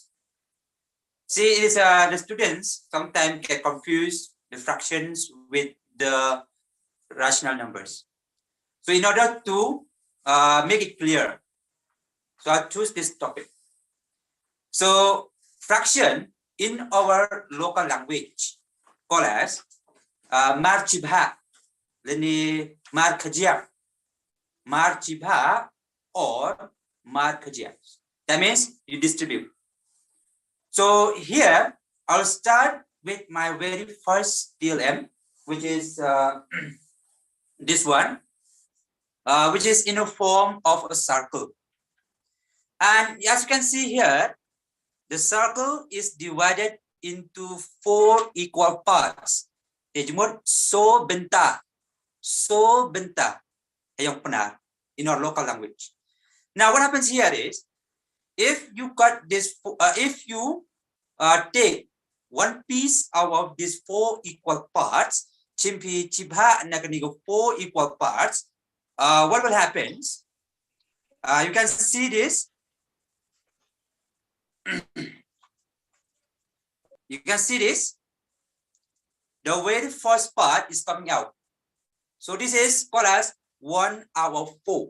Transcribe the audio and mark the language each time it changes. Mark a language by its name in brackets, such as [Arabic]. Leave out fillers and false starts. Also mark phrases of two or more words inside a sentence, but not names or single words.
[English] See, it is the students sometimes get confused the fractions with the rational numbers. So in order to make it clear, so I choose this topic. So fraction in our local language called as [Garo] marchibha, leni markajia, marchibha [English] or markajia. That means you distribute. So here I'll start with my very first TLM, which is this one, which is in a form of a circle. And as you can see here, the circle is divided into 4 equal parts. So benta in our local language. Now what happens here is, if you cut this, if you take one piece out of these 4 equal parts, [Garo] chimpi chibha nakanigo [English] 4 equal parts, what will happen? You can see this. You can see this. The very first part is coming out. So this is called as 1 out of 4.